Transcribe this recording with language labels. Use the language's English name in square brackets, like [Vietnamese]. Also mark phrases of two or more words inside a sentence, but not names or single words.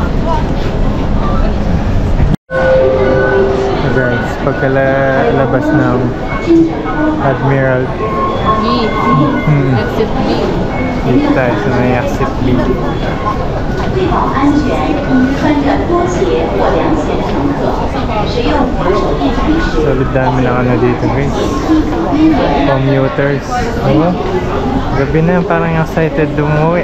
[Filipino] Guys, pagkalabas ng Admiral, [English] Exit B. [Filipino] dito tayo sa may exit B. [Chinese] 系保安全，穿着拖鞋或凉鞋的乘客，使用扶手电梯时， [Filipino] Solid dami ng ano dito guys, commuters. Oh, gabi na, parang excited umuwi.